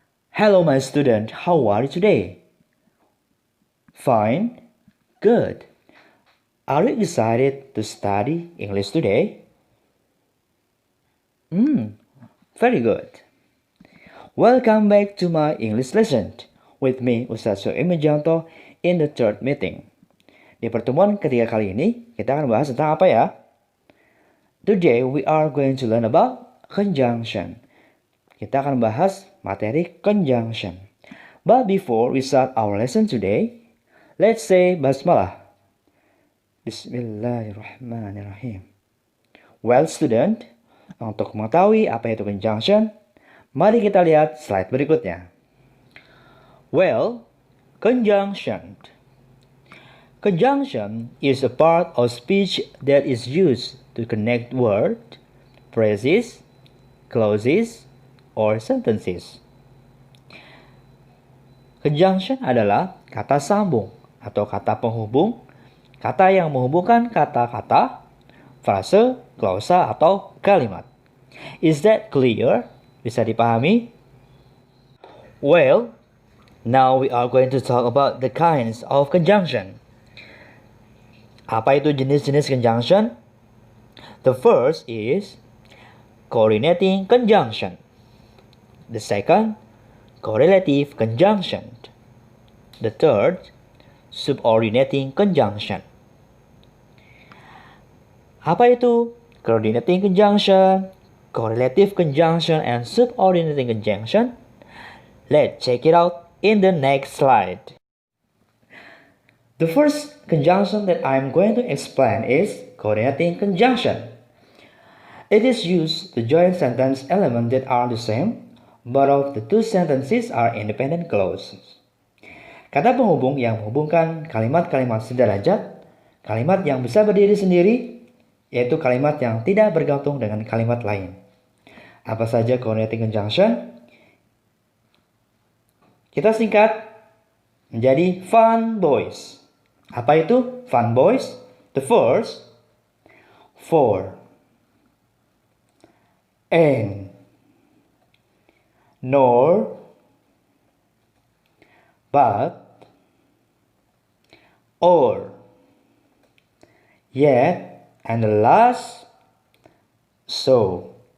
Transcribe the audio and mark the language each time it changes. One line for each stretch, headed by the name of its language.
English: Hello my student, how are you today? Fine? Good. Are you excited to study English today? Very good. Welcome back to my English lesson with me Ustaz Soeimijanto in the third meeting.
Indonesian: Di pertemuan ketiga kali ini, kita akan bahas tentang apa ya?
English: Today we are going to learn about conjunction.
Indonesian: Kita akan bahas materi conjunction.
English: But before we start our lesson today, let's say basmalah.
Indonesian: Bismillahirrahmanirrahim.
English: Well student,
Indonesian: untuk mengetahui apa itu conjunction, mari kita lihat slide berikutnya.
English: Well, conjunction. Conjunction is a part of speech that is used to connect words, phrases, clauses, or sentences.
Indonesian: Conjunction adalah kata sambung atau kata penghubung, kata yang menghubungkan kata-kata, frase, klausa, atau kalimat.
English: Is that clear?
Indonesian: Bisa dipahami?
English: Well, now we are going to talk about the kinds of conjunction.
Indonesian: Apa itu jenis-jenis conjunction?
English: The first is coordinating conjunction. The second, correlative conjunction. The third, subordinating conjunction.
Indonesian: Apa itu coordinating conjunction, correlative conjunction, and subordinating conjunction?
English: Let's check it out in the next slide. The first conjunction that I'm going to explain is coordinating conjunction. It is used to join sentence elements that are the same, but of the two sentences are independent clauses.
Indonesian: Kata penghubung yang menghubungkan kalimat-kalimat sederajat, kalimat yang bisa berdiri sendiri, yaitu kalimat yang tidak bergantung dengan kalimat lain. Apa saja coordinating conjunction? Kita singkat menjadi fun boys. Apa itu fun boys?
English: The first, for, and, nor, but, or, yet, and the last, so.